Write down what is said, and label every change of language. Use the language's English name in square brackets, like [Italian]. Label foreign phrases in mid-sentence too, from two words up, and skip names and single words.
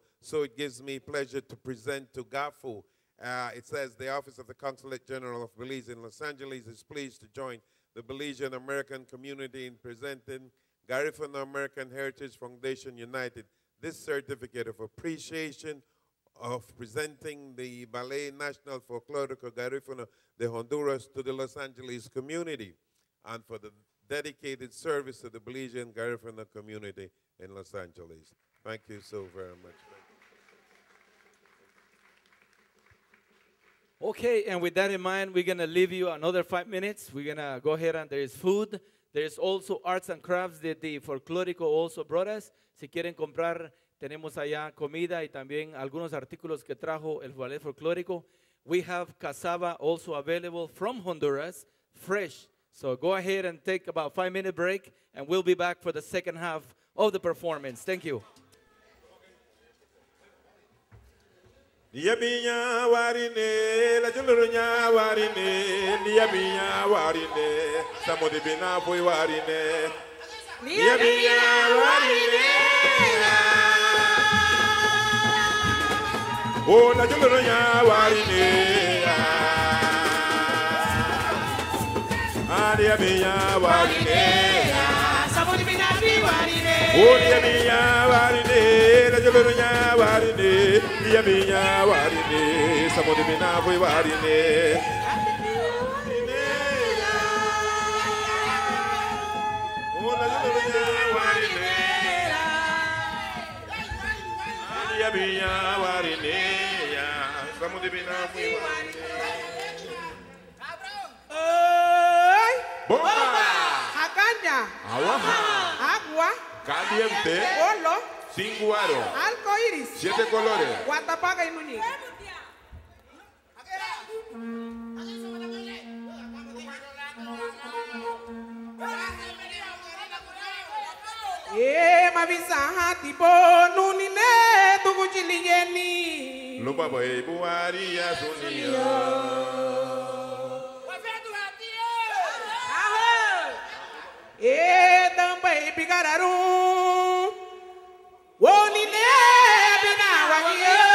[English] So it gives me pleasure to present to GAHFU. It says the Office of the Consulate General of Belize in Los Angeles is pleased to join the Belizean American community in presenting Garifuna American Heritage Foundation United this certificate of appreciation of presenting the Ballet National Folklorico Garifuna de Honduras to the Los Angeles community, and for the dedicated service to the Belizean Garifuna community in Los Angeles. Thank you so very much. Okay, and with that in mind, we're going to leave you another 5 minutes. We're going to go ahead, and there is food. There is also arts and crafts that the Folklorico also brought us. [Spanish] Si quieren comprar tenemos allá comida y también algunos artículos que trajo el Ballet Folclórico. [English] We have cassava also available from Honduras, fresh. So go ahead and take about 5-minute break, and we'll be back for the second half of the performance. Thank you. [Garifuna] Yabinya warine, la julunya warine, yabinya warine, samudi bina boy warine, yabinya warine, oh la julunya warine, yabinya warine, samudi bina boy warine, oh yabinya warine, la julunya warine. Dia minha warine, samode mina foi warine. Ola minha warine. Dia minha warine, samode mina foi warine. Oi! Bomba! Hakanya! Awaha! [Spanish] Agua! Caliente! Olo! 5 aros. Arcoíris. 7 colores. [Garifuna] Guatapaca y Nuni. Mavisa tipo Nuni ne tukuchili yeni. Lupa boy buari ya sunia. Tampai pigararu. Woni ne bina wagiyo.